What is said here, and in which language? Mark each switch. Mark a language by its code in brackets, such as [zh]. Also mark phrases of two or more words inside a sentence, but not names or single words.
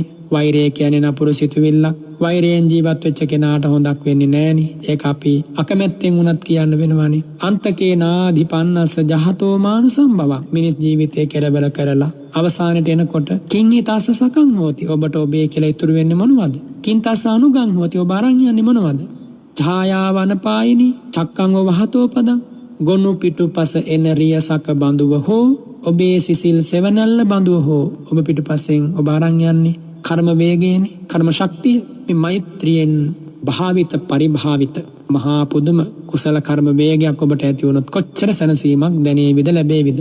[si] වෛරය කියන්නේ නපුරු සිතුවිල්ලක්. වෛරයෙන් ජීවත් වෙච්ච කෙනාට හොඳක් වෙන්නේ නෑනේ. ඒක අපි අකමැත්තෙන් වුණත් කියන්න වෙනවානේ. [pi] අන්තකේ නාධිපන්නස ජහතෝ මානුසම්භවං. [si] මිනිස් ජීවිතේ කෙරවල කරලා අවසානයේ එනකොට [pi] කිං ඊතස්ස සකං හෝති. [si] ඔබට ඔබේ කියලා ඉතුරු වෙන්නේ මොනවද? [pi] කිං තස්ස අනුගං හෝති. [si] ඔබ අරන් යන්නේ මොනවද? [pi] ඡායාවනපායිනි චක්කං වහතෝ පදං. [si] ගොනු පිටුපස එන රියසක බඳුව හෝ, ඔබේ සිසිල් සෙවණැල්ල බඳුව හෝ ඔබ පිටුපසෙන් ඔබ අරන් යන්නේ කර්ම වේගයනේ, කර්ම ශක්තිය. මේ මෛත්‍රියෙන් භාවිත පරිභාවිත මහා පුදුම කුසල කර්ම වේගයක් ඔබට ඇති වුණොත් කොච්චර සැනසීමක් දැනේවිද, ලැබේවිද?